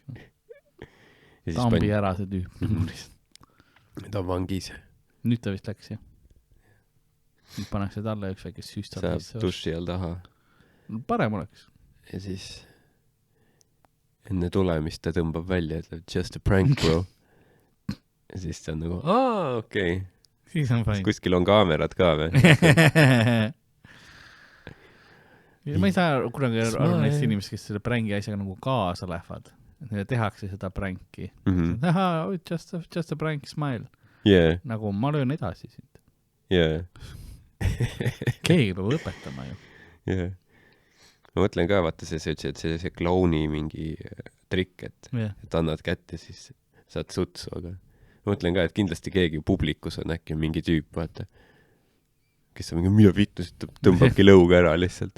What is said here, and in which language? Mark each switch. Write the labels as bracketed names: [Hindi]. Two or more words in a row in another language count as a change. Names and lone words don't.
[Estonian] Tambi ära see tüüp. Ta on vangis. Nüüd ta vist läks, jah. Nüüd pannakse talle üks väikest süstal. Saab duši all taha. Parem oleks. Ja siis enne tulemist ta tõmbab välja, ütleb [English] just a prank, bro. [Estonian] Ja siis ta on nagu, okei. Siis on fine. Kuskil on kaamerad ka või? Ma ei saa kunagi aru neist inimest, kes selle prängi asjaga nagu kaasa lähevad. Neile tehakse seda pränki. [English] Just a prank, smile. Yeah. [Estonian] Nagu ma löön edasi sind. [English] Yeah. [Estonian] Keegi peab õpetama ju. [English] Yeah. [Estonian] Ma mõtlen ka, vaata see klouni mingi trikk, et annad kätte, siis saad sutsu, aga ma mõtlen ka, et kindlasti keegi publikus on äkki mingi tüüp, vaata, kes on mingi, mida vittu, tõmbabki lõuga ära lihtsalt.